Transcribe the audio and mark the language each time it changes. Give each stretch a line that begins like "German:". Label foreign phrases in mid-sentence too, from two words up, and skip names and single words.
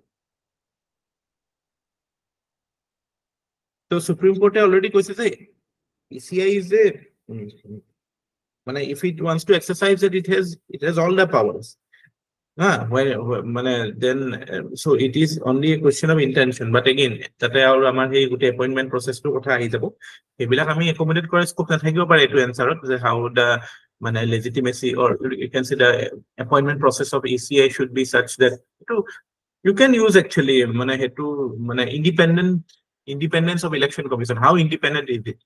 English: So Supreme Court already says ECI is a if it wants to exercise it, it has all the powers. Then so it is only a question of intention. But again,
Assamese: তাতে আৰু আমাৰ হেই গোটে
English: appointment process
Assamese: তো কথা আহি যাব, এইবিলাক আমি accommodate কৰি scope না থাকিব পাৰে
English: to answer how the legitimacy, or you can say the appointment process of ECI should be such that you can use actually independence of election commission. How independent is it?